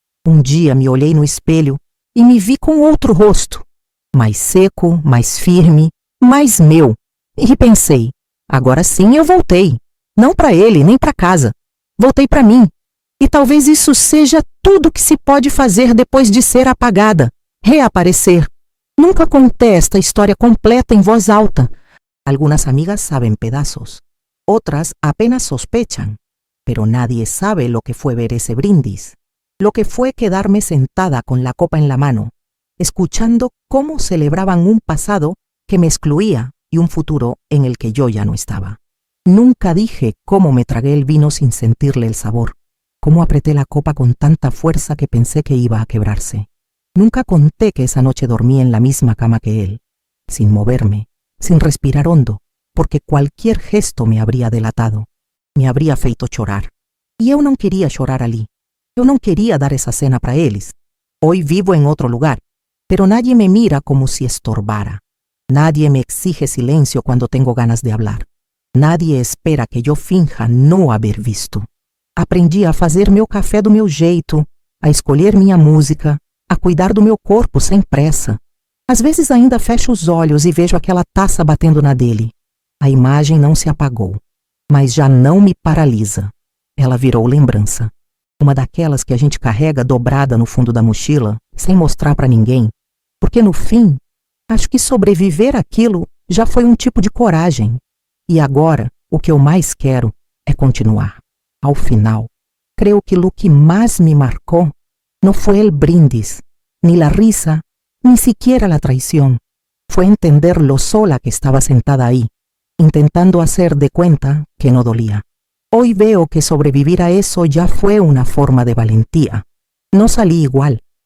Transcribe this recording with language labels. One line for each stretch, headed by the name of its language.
Portuguese: Um dia me olhei no espelho e me vi com outro rosto, mais seco, mais firme, mais meu. E pensei, agora sim eu voltei. Não para ele, nem para casa. Voltei para mim. E talvez isso seja tudo que se pode fazer depois de ser apagada, reaparecer. Nunca contei esta história completa em voz alta.
Spanish: Algunas amigas saben pedazos, otras apenas sospechan, pero nadie sabe lo que fue ver ese brindis, lo que fue quedarme sentada con la copa en la mano, escuchando cómo celebraban un pasado que me excluía y un futuro en el que yo ya no estaba. Nunca dije cómo me tragué el vino sin sentirle el sabor, cómo apreté la copa con tanta fuerza que pensé que iba a quebrarse. Nunca conté que esa noche dormí en la misma cama que él, sin moverme, sin respirar hondo, porque cualquier gesto me habría delatado, me habría
Portuguese: feito chorar. E eu não queria chorar ali. Eu não queria dar essa cena para eles.
Spanish: Hoy vivo en otro lugar, pero nadie me mira como si estorbara. Nadie me exige silencio cuando tengo ganas de hablar. Nadie espera que yo finja no haber visto.
Portuguese: Aprendi a fazer meu café do meu jeito, a escolher minha música, a cuidar do meu corpo sem pressa. Às vezes ainda fecho os olhos e vejo aquela taça batendo na dele. A imagem não se apagou, mas já não me paralisa. Ela virou lembrança. Uma daquelas que a gente carrega dobrada no fundo da mochila, sem mostrar para ninguém. Porque no fim, acho que sobreviver àquilo já foi um tipo de coragem. E agora, o que eu mais quero é continuar. Ao final,
Spanish: creo que lo que más me marcó no fue el brindis, ni la risa, ni siquiera la traición. Fue entender lo sola que estaba sentada ahí, intentando hacer de cuenta que no dolía. Hoy veo que sobrevivir a eso ya fue una forma de valentía. No salí igual.